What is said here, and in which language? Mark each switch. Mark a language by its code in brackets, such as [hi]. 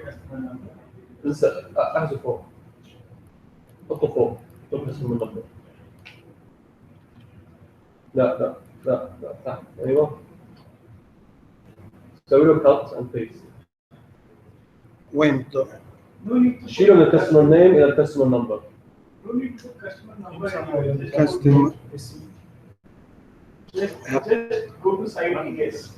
[en] Customer number. [ar] انسى احذف فوق. حطه فوق. حطوا [en] customer number. [ar] لا تحت ايوه. سوي له [en] cut and paste. [ar] وين؟ [en] No need to [ar] شيلوا من [en] الكاستمر نيم [ar] الى [en] الكاستمر number. No need to put customer number anywhere. Just Customer. just go to site DS.